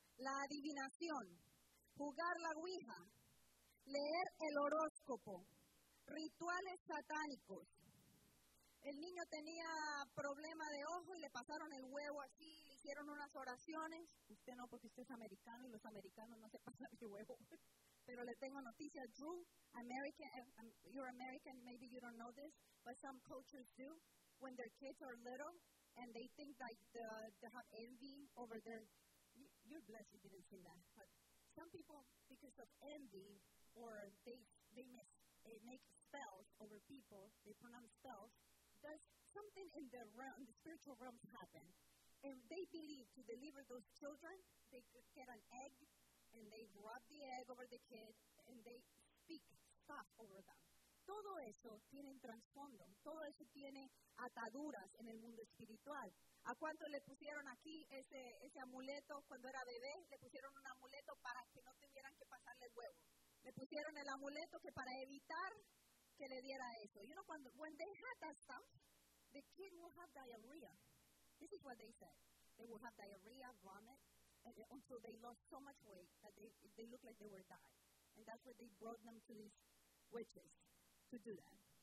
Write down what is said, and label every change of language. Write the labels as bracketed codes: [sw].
[es] La adivinación. Jugar la ouija. Leer el horóscopo. Rituales satánicos. El niño tenía problema de ojo y le pasaron el huevo así, le hicieron unas oraciones. Usted no, porque usted es americano y los americanos no se pasan el huevo. Pero le tengo noticias, [en] Drew, American, you're American, maybe you don't know this, but some cultures do, when their kids are little and they think that they have envy over their, you're blessed you didn't see that, but some people, because of envy, or they make spells over people, they pronounce spells, does something in the realm, the spiritual realm happen. And they believe to deliver those children, they get an egg, and they rub the egg over the kid, and they speak stuff over them. [es] Todo eso tiene trasfondo. Todo eso tiene ataduras en el mundo espiritual. ¿A cuánto le pusieron aquí ese amuleto cuando era bebé? Le pusieron un amuleto para que no tuvieran que pasarle el huevo. Le pusieron el amuleto que para evitar que le diera eso. [en] You know, when they had that stuff, the kid will have diarrhea. This is what they said. They will have diarrhea, vomit, and until they lost so much weight that they looked like they were dying. And that's what they brought them to these witches to do that.